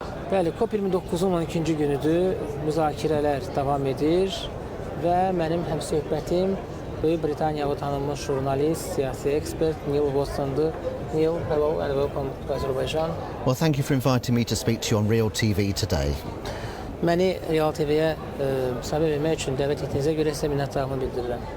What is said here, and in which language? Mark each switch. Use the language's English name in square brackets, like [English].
[Azerbaijani] Bəli, COP29-un 12-ci günüdür, müzakirələr davam edir və mənim həmsöhbətim Böyük Britaniyalı tanınmış jurnalist, siyasi ekspert Neil Vatson'dur. [English] Neil, hello and welcome to Azerbaijan. Well, thank you for inviting me to speak to you on Real TV today. [Azerbaijani] Məni Real TV-yə müsahibə vermək üçün dəvət etdiyinizə görə sizə minnətdarlığımı bildirirəm.